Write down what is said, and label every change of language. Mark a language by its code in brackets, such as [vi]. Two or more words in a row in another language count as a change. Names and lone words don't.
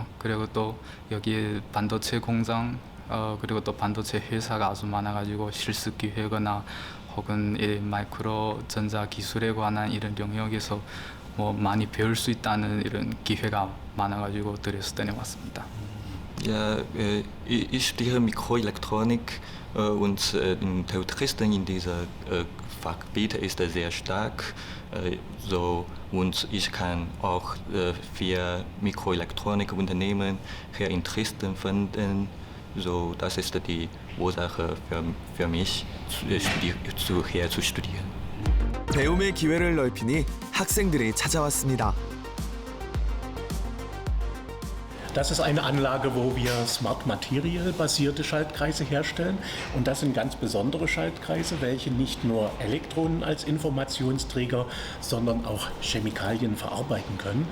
[ko] 그리고 또 여기 반도체 공장 그리고 또 반도체 회사가 아주 많아가지고 실습 기회거나 혹은 이 마이크로 전자 기술에 관한 이런 영역에서 뭐 많이 배울 수 있다는 이런 기회가 많아가지고 드레스덴에 왔습니다. [de] Ja, ich studiere Mikroelektronik und im TU Dresden in dieser Fachgebiet ist er sehr stark. Und ich kann auch für Mikroelektronikunternehmen hier in Dresden finden. Das ist die Ursache für mich, hier zu studieren. [ko] 배움의 기회를 넓히니 학생들이 찾아왔습니다. [de] Das ist eine Anlage, wo wir [en] Smart Material [de] basierte Schaltkreise herstellen. Und das sind ganz besondere Schaltkreise, welche nicht nur Elektronen als Informationsträger, sondern auch Chemikalien verarbeiten können.